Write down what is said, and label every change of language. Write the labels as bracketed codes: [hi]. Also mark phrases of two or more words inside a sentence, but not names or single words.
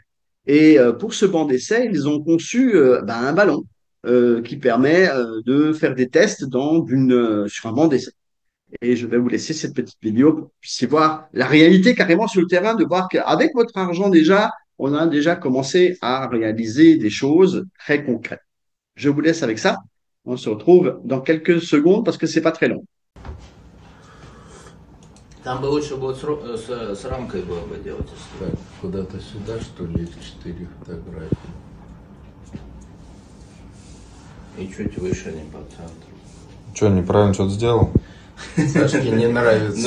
[fr] Et pour ce banc d'essai, ils ont conçu un ballon qui permet de faire des tests sur un banc d'essai. Et je vais vous laisser cette petite vidéo pour que vous puissiez voir la réalité carrément sur le terrain, de voir qu'avec votre argent déjà, on a déjà commencé à réaliser des choses très concrètes. Je vous laisse avec ça. On se retrouve dans quelques secondes parce que c'est pas très long. [ru] Там бы лучше будет с рамкой было бы делать. Так, куда-то сюда, что ли, 4 фотографии. И чуть выше, не по центру. Что, неправильно что-то сделал? Сашке не нравится.